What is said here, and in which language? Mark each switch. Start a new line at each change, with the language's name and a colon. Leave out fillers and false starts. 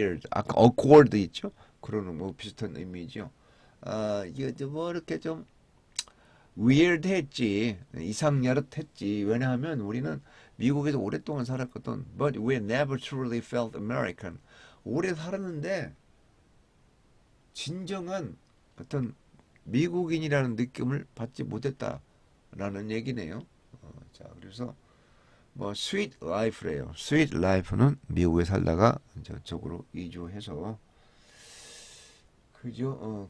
Korean: 아까 awkward 있죠? 그러는 뭐 비슷한 의미죠. 이거 뭐 이렇게 좀 weird했지, 이상야릇했지. 왜냐하면 우리는 미국에서 오랫동안 살았거든.
English: But we never truly felt American.
Korean: 오래 살았는데 진정한 어떤 미국인이라는 느낌을 받지 못했다라는 얘기네요. 자, 그래서 뭐 sweet life래요. sweet life는 미국에 살다가 저쪽으로 이주해서 그죠.